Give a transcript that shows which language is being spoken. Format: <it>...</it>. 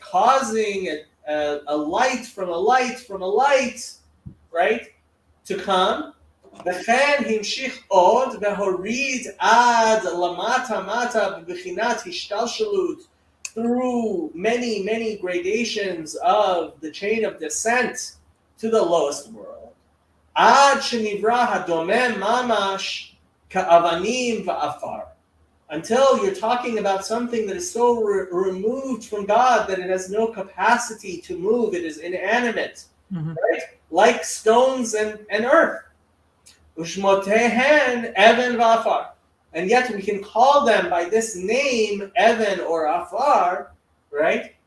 <en>Causing a light from a light from a light, right? To come.</en> <he>וכן המשיך עוד והוריד עד למטה מטה בבחינת השתלשלות,</he> <en>through many gradations of the chain of descent to the lowest world.</en> <he>עד שנברא הדומם ממש כאבנים ועפר.</he> <en>Until you're talking about something that is so removed from God that it has no capacity to move, it is inanimate, right? Like stones and earth. Ushmotehen Evan v'Afar. And yet we can call them by this name, Evan or Afar, right?</en>